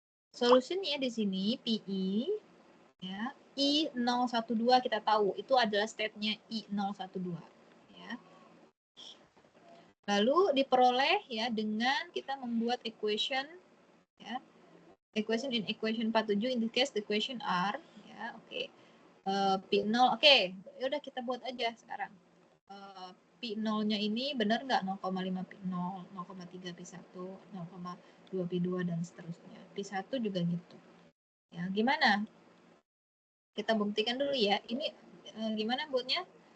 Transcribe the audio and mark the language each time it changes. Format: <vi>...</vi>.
<id>Solutionnya di sini PI ya, I012 kita tahu itu adalah state-nya I012 ya. Lalu diperoleh ya dengan kita membuat equation ya.</id> <en>Equation in equation 47 indicates the equation R ya, oke.</en> <id>Okay. P0 oke, okay. Yaudah kita buat aja sekarang. P0-nya ini benar nggak 0,5 P0, 0,3 P1, 0,2 P2 dan seterusnya. P1 juga gitu. Ya, gimana? Kita buktikan dulu ya. Ini gimana buatnya?</id>